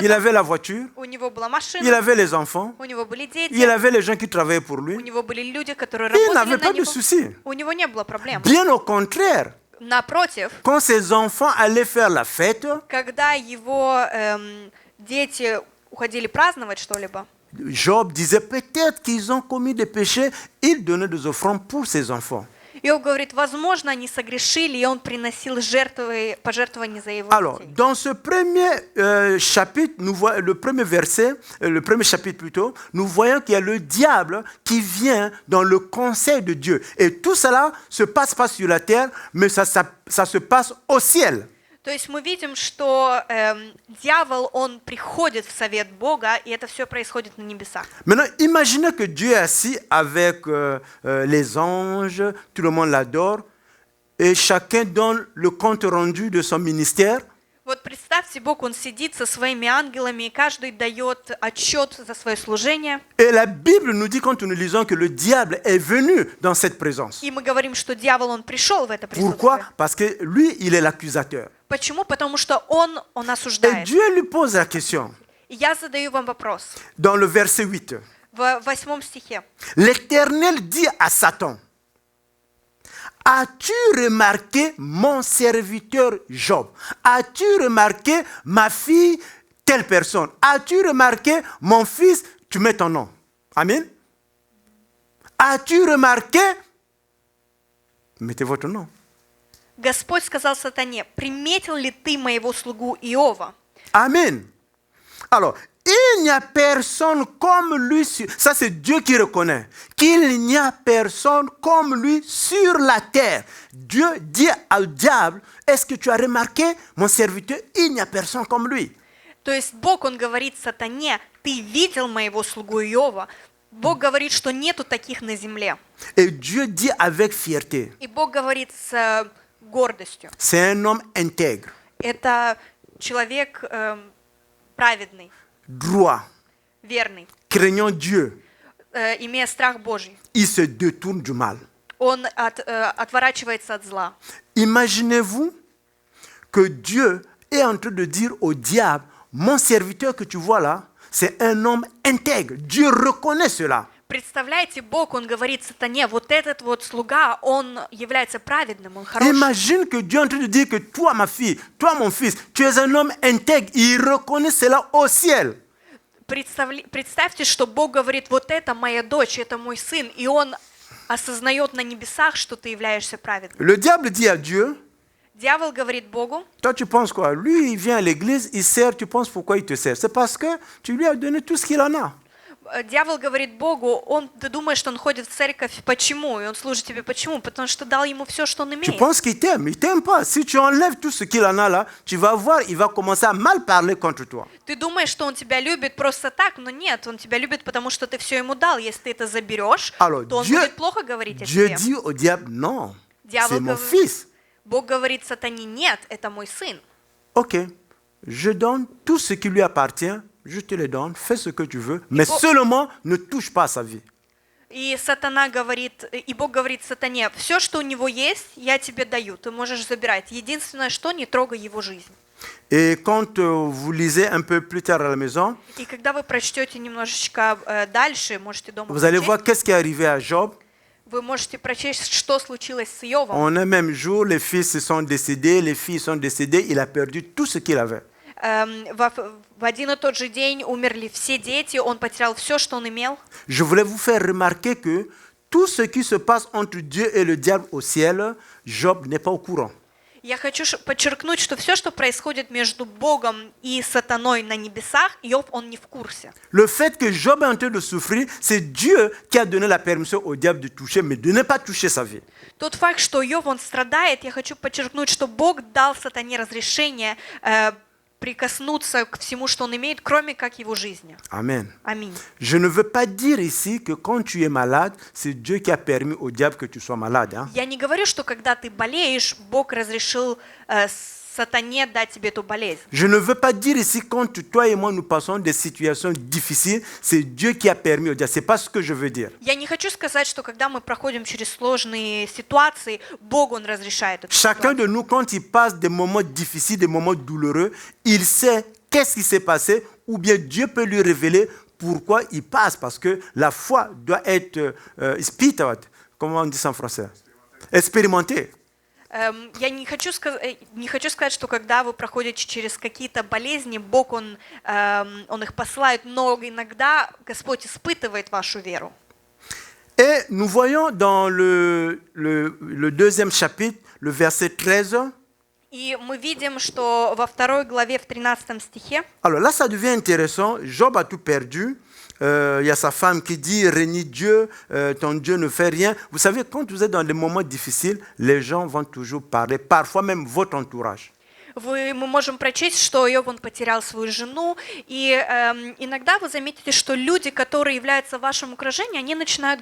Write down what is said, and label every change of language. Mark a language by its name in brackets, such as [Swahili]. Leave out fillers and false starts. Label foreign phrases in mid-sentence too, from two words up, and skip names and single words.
[French] il avait la voiture, [Russian] у него была [French] il [Russian] машина, [French] avait les enfants, [Russian] у него были дети, [French] il avait les gens qui travaillaient pour [Russian] у [French] lui. [Russian] него были люди, которые [French] Il [Russian] работали [French] n'avait [Russian] на [French] pas de [Russian] него. [French] soucis. [Russian] У него не было проблем. [French] Bien au contraire, [Russian] Напротив, [French] quand ses enfants allaient faire la fête, [Russian] когда его дети уходили праздновать что-либо, [French] Job disait peut-être qu'ils ont commis des péchés, il donnait des offrandes pour ses enfants. [Russian] Иов говорит, возможно, они согрешили, и он приносил жертвы, пожертвования за его [French] Alors, [Russian] детей. [French] dans ce premier chapitre, nous voyons le premier verset, le premier chapitre plutôt, nous voyons qu'il y a le diable qui vient dans le conseil de Dieu. Et tout cela se passe pas sur la terre, mais ça se passe au ciel. [Russian] То есть мы видим, что дьявол, он приходит в совет Бога, и это все происходит на небесах. [French] Maintenant, imaginez que Dieu est assis avec les anges, tout le monde l'adore. et chacun donne le compte rendu de son ministère. [Russian] Вот представьте, Бог, Он сидит со своими ангелами, и каждый дает отчет за свое служение. [French] Et la Bible nous dit, quand nous lisons, que le diable est venu dans cette présence. [Russian] И мы говорим, что дьявол, он пришел в это [French] Pourquoi? [Russian] присутствие. [French] Parce que lui, il est l'accusateur. [Russian] Почему? Потому что он [French] Et [Russian] осуждает. [French] Dieu lui pose la question, [Russian] И я задаю вам вопрос. [French] dans le verset 8. [Russian] В 8 стихе. [French] L'Éternel dit à Satan, as-tu remarqué mon serviteur Job? As-tu remarqué ma fille, telle personne? As-tu remarqué mon fils? Tu mets ton nom. Amen. As-tu remarqué? Mettez votre nom. [Russian] Господь сказал сатане, приметил ли ты моего слугу Иова? [French] Amen. Alors, il n'y a personne comme lui. Ça, c'est Dieu qui reconnaît qu'il n'y a personne comme lui sur la terre. Dieu dit au diable, est-ce que tu as remarqué, mon serviteur, il n'y a personne comme lui. [Russian] То есть Бог, Он говорит сатане, ты видел моего слугу Иова? Бог говорит, что нету таких на земле. [French] Et Dieu dit avec fierté, [Russian] И Бог говорит с гордостью. [French] c'est un homme intègre, [Russian] Это человек праведный, [French] droit, [Russian] верный, [French] craignant Dieu. [Russian] Имея страх Божий. [French] Il se détourne du mal. [Russian] Он отворачивается от зла. [French] Imaginez-vous que Dieu est en train de dire au diable, mon serviteur que tu vois là, c'est un homme intègre. Dieu reconnaît cela. [Russian] Представляете, Бог, Он говорит сатане, вот этот вот слуга, он является праведным, он хороший. [French] Imagine que Dieu est en train de dire que toi, ma fille, toi, mon fils, tu es un homme intègre. Il reconnaît cela au ciel. [Russian] Представьте, что Бог говорит, вот это моя дочь, это мой сын, и он осознает на небесах, что ты являешься праведным. [French] Le diable dit à Dieu, [Russian] Дьявол говорит Богу, [French] toi, tu penses quoi? Lui, il vient à l'église, il sert, tu penses pourquoi il te sert? C'est parce que tu lui as donné tout ce qu'il en a. [Russian] Дьявол говорит Богу, ты думаешь, что он ходит в церковь, почему? И он служит тебе, почему? Потому что дал ему все, что он [French] Tu [Russian] имеет. [French] penses qu'il t'aime, il t'aime pas. Si tu enlèves tout ce qu'il en a là, tu vas voir, il va commencer à mal parler contre toi. [Russian] Ты думаешь, что он тебя любит просто так, но нет, он тебя любит, потому что ты все ему дал. Если ты это заберешь, [French] Alors, [Russian] то он [French] Dieu, [Russian] будет плохо говорить о [French] Dieu [Russian] тебе. [French] dit au diable, non, [Russian] Дьявол [French] c'est mon [Russian] говорит- [French] fils. [Russian] Бог говорит сатане, нет, это мой сын. [French] Ok, je donne tout ce qui lui appartient, je te le donne, fais ce que tu veux, mais Bon. seulement ne touche pas à sa vie. [Russian] И сатана говорит, и Бог говорит сатане, все, что у него есть, я тебе даю, ты можешь забирать. Единственное, что не трогай его жизнь. [French] Et quand vous lisez un peu plus tard à la maison, [Russian] И когда вы прочтете немножечко дальше, можете дома [French] vous allez [Russian] прочесть, [French] voir qu'est-ce qui est arrivé à Job. [Russian] вы можете прочесть, что случилось с Иовом. [French] En un même jour, les fils se sont décédés, les filles sont décédées, il a perdu tout ce qu'il avait. [Russian] В один и тот же день умерли все дети, он потерял все, что он имел. [French] Je voulais vous faire remarquer que tout ce qui se passe entre Dieu et le diable au ciel, Job n'est pas au courant. [Russian] Я хочу подчеркнуть, что все, что происходит между Богом и сатаной на небесах, Иов, он не в курсе. [French] Le fait que Job est en train de souffrir, c'est Dieu qui a donné la permission au diable de toucher, mais de ne pas toucher sa vie. [Russian] Тот факт, что Иов, он страдает, я хочу подчеркнуть, что Бог дал сатане разрешение прикоснуться к всему, что он имеет, кроме как его жизни. [French] Amen. [Russian] Аминь. [French] Je ne veux pas dire ici que quand tu es malade, c'est Dieu qui a permis au diable que tu sois malade. Hein. [Russian] Я не говорю, что когда ты болеешь, Бог разрешил сатане дать тебе эту болезнь. [French] Je ne veux pas dire ici quand toi et moi nous passons des situations difficiles, c'est Dieu qui a permis au diable. C'est pas ce que je veux dire. [Russian] Я не хочу сказать, что когда мы проходим через сложные ситуации, Бог, Он разрешает эту [French] Chacun [Russian] ситуацию. [French] de nous, quand il passe des moments difficiles, des moments douloureux, il sait qu'est-ce qui s'est passé, ou bien Dieu peut lui révéler pourquoi il passe, parce que la foi doit être comment on dit ça en français? Expérimentée. [Russian] Я не хочу сказать, что когда вы проходите через какие-то болезни, Бог, Он их посылает, но иногда Господь испытывает вашу веру. [French] Et nous voyons dans le deuxième chapitre, le verset 13. [Russian] И мы видим, что во 2 главе, в 13 стихе, [French] Alors là, ça devient intéressant. Job a tout perdu. Il y a sa femme qui dit, renie Dieu, ton Dieu ne fait rien. Vous savez, quand vous êtes dans des moments difficiles, les gens vont toujours parler, parfois même votre entourage. [Russian] мы можем прочесть, что Иов, он потерял свою жену, и иногда вы заметите, что люди, которые являются в вашем окружении, они начинают говорить.